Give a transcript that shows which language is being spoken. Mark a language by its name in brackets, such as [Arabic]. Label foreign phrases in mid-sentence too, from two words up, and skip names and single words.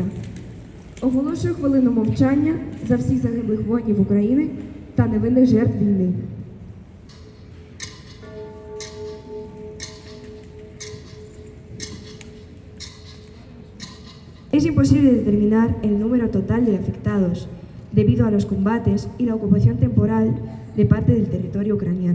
[Ukrainian] Оголошую хвилину мовчання за всіх загиблих воїнів України та невинних жертв війни. [Spanish] Es imposible determinar el número total de afectados debido a los combates y la ocupación temporal de parte del territorio ucraniano.